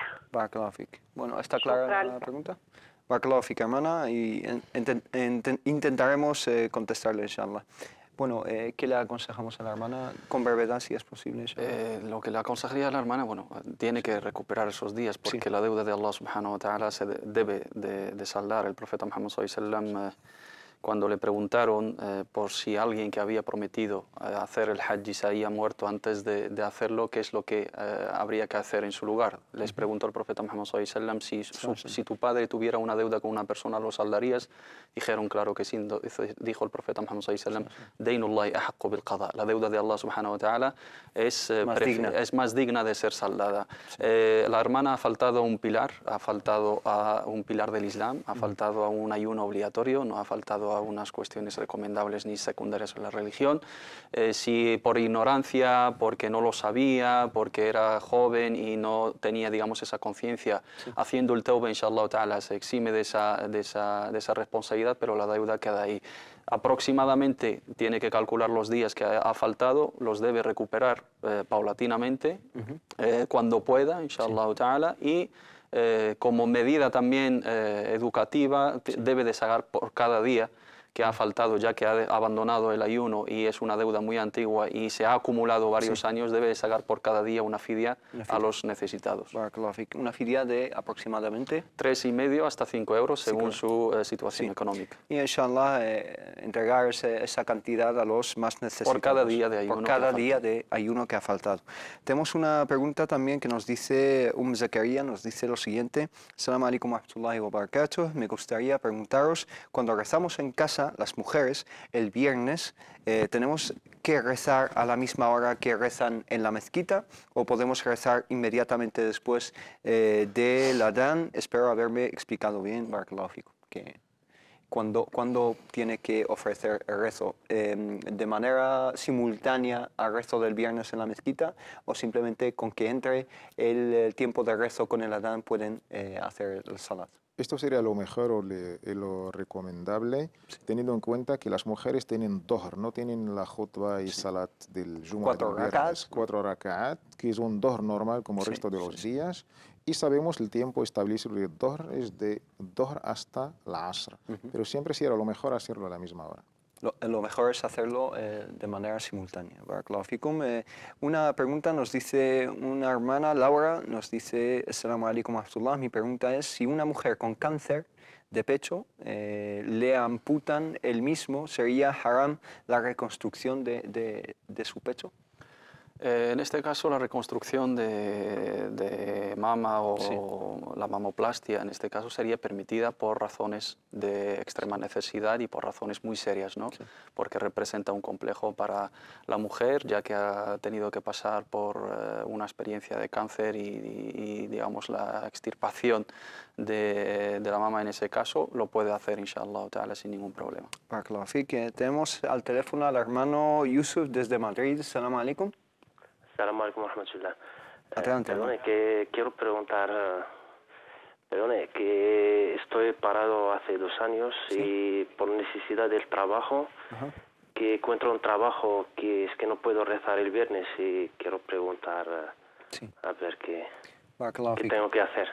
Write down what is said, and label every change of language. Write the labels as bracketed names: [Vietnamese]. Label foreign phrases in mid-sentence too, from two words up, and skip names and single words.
[Arabic] بارك الله فيك. [Spanish] Bueno, ¿está clara la pregunta? [Arabic] بارك الله فيك, [Spanish] hermana, y intentaremos contestarle, inshallah. Bueno, ¿qué le aconsejamos a la hermana? Con brevedad, si es posible. Lo que le aconsejaría a la hermana, bueno, tiene que recuperar esos días, porque la deuda de Allah [Arabic] سبحانه وتعالى [Spanish] se debe de saldar. El profeta Muhammad [Arabic] صلى الله عليه وسلم, [Spanish] cuando le preguntaron por si alguien que había prometido hacer el hajj se había muerto antes de hacerlo, qué es lo que habría que hacer en su lugar. Les preguntó el profeta Muhammad [Arabic] صلى الله عليه وسلم [Spanish] si tu padre tuviera una deuda con una persona, ¿lo saldarías? Dijeron, claro que sí. Dijo el profeta Muhammad [Arabic] صلى الله عليه وسلم, دين الله أحق بالقضاء. [Spanish] La deuda de Allah [Arabic] سبحانه وتعالى [Spanish] es más digna de ser saldada. La hermana ha faltado un pilar, ha faltado a un pilar del Islam, ha faltado a un ayuno obligatorio, no ha faltado a unas cuestiones recomendables ni secundarias en la religión. Si por ignorancia, porque no lo sabía, porque era joven y no tenía, digamos, esa conciencia, haciendo el tawbah, [Arabic] إن شاء الله تعالى, [Spanish] se exime de esa responsabilidad, pero la deuda queda ahí. Aproximadamente tiene que calcular los días que ha faltado, los debe recuperar paulatinamente, cuando pueda, [Arabic] إن شاء الله تعالى, [Spanish] y como medida también educativa, debe de sacar por cada día que ha faltado, ya que ha abandonado el ayuno y es una deuda muy antigua y se ha acumulado varios años, debe de sacar por cada día una fidia a los necesitados. Una fidia de aproximadamente 3,5 hasta 5 euros según su situación económica. Y inshallah entregar esa cantidad a los más necesitados. Por cada día de ayuno. Por cada día de ayuno que ha faltado. Tenemos una pregunta también que nos dice Zakaria, nos dice lo siguiente. [Arabic] السلام عليكم ورحمة الله وبركاته. [Spanish] Me gustaría preguntaros, cuando rezamos en casa, las mujeres, el viernes, ¿tenemos que rezar a la misma hora que rezan en la mezquita o podemos rezar inmediatamente después del adán? Espero haberme explicado bien, [Arabic] بارك الله فيكم, [Spanish] que cuando tiene que ofrecer el rezo, de manera simultánea al rezo del viernes en la mezquita, o simplemente con que entre el tiempo de rezo con el adán pueden hacer el salat. Esto sería lo mejor o lo recomendable, teniendo en cuenta que las mujeres tienen dohr, no tienen la khutbah y salat del Jumu'ah. 4 rak'at, que es un dohr normal como el resto de los días. Y sabemos el tiempo establecido de dohr es de dohr hasta la asr. Pero siempre sería lo mejor hacerlo a la misma hora. Lo mejor es hacerlo de manera simultánea. [Arabic] بارك الله فيكم. [Spanish] Una pregunta nos dice una hermana, Laura, nos dice, [Arabic] السلام عليكم ورحمة الله, [Spanish] mi pregunta es, si una mujer con cáncer de pecho le amputan el mismo, ¿sería haram la reconstrucción de su pecho? En este caso, la reconstrucción de mama o la mamoplastia, en este caso, sería permitida por razones de extrema necesidad y por razones muy serias, ¿no? Porque representa un complejo para la mujer, ya que ha tenido que pasar por una experiencia de cáncer y digamos, la extirpación de la mama en ese caso, lo puede hacer, [Arabic] إن شاء الله تعالى, [Spanish] sin ningún problema. Claro, tenemos al teléfono al hermano Yusuf desde Madrid. [Arabic] السلام عليكم. السلام عليكم ورحمة الله. [Spanish] Perdone, que quiero preguntar, que estoy parado hace 2 años y por necesidad del trabajo que encuentro un trabajo que es que no puedo rezar el viernes y quiero preguntar a ver qué tengo que hacer.